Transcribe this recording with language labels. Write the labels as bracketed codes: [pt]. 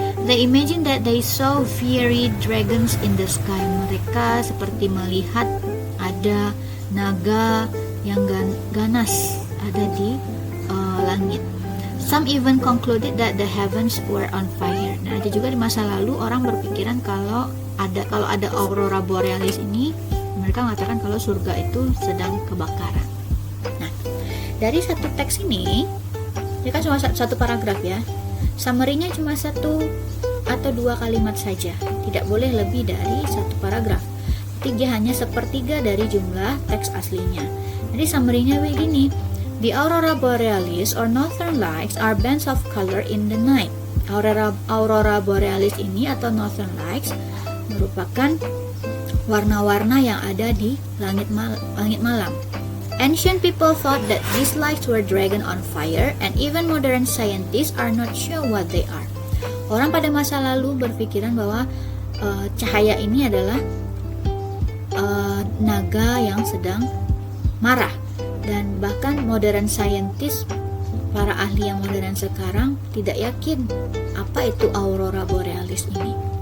[en] They imagine that they saw fiery dragons in the sky. [id] Mereka seperti melihat ada naga yang ganas ada di langit. [en] Some even concluded that the heavens were on fire. [id] Nah, ada juga di masa lalu orang berpikiran kalau ada aurora borealis ini, mereka mengatakan kalau surga itu sedang kebakaran. Nah, dari satu teks ini, ya kan cuma satu paragraf ya. Summary-nya cuma 1 atau 2 kalimat saja, tidak boleh lebih dari 1 paragraf. Dia hanya 1/3 dari jumlah teks aslinya. Jadi summary-nya begini. [en] The aurora borealis or northern lights are bands of color in the night. [id] Aurora borealis ini atau northern lights merupakan warna-warna yang ada di langit malam. [en] Ancient people thought that these lights were dragon on fire, and even modern scientists are not sure what they are. [id] Orang pada masa lalu berpikiran bahwa cahaya ini adalah naga yang sedang marah, dan bahkan modern scientist, para ahli yang modern sekarang tidak yakin apa itu aurora borealis ini.